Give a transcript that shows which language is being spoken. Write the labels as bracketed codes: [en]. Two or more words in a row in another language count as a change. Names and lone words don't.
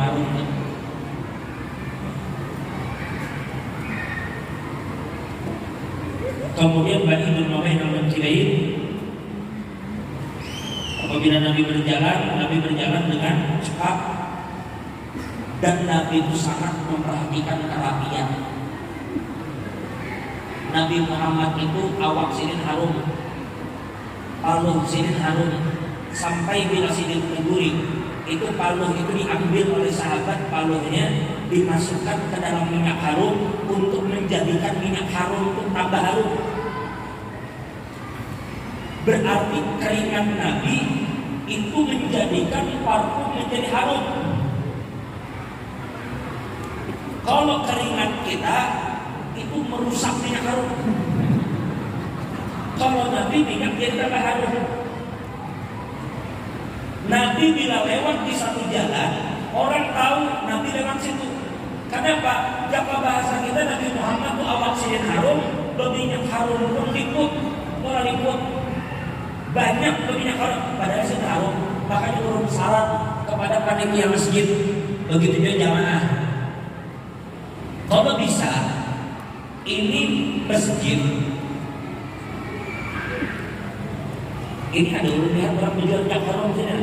[id] Kemudian Bani bin Umayyah yang menciriin, apabila Nabi berjalan dengan cepat, dan Nabi itu sangat memperhatikan kerapian. Nabi Muhammad itu [bjn] awak sinin harum, paluh sinin harum, [id] sampai bila [bjn] sinin berduri, [id] itu paluh itu diambil oleh sahabat, paluhnya dimasukkan ke dalam minyak harum untuk menjadikan minyak harum itu tambah harum. Berarti keringat Nabi itu menjadikan parfum menjadi harum. Kalau keringat kita itu merusak minyak harum. Kalau Nabi minyak jadi tambah harum. Nabi bila lewat di satu jalan, orang tahu Nabi lewat situ. Kenapa? Jika bahasa kita Nabi Muhammad itu [bjn] awak sinin harum, [id] berminyak harum pun liput. Banyak berminyak harum, padahal [bjn] sinin harum. [id] Makanya turun syarat kepada panitia masjid, begitu juga jamaah. Kalau bisa, ini masjid, ini ada ulun lihat orang menjual minyak harum sini.